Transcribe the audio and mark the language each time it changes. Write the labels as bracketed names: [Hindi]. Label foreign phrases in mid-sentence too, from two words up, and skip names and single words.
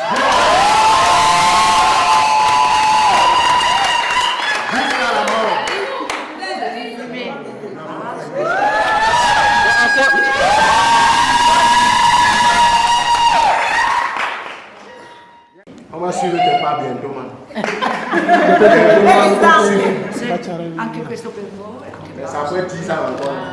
[French] Jusqu'à la mort. On va suivre tes pas bientôt, man. [Italian] Anche questo per voi. [French] Ça peut être 10 ans encore.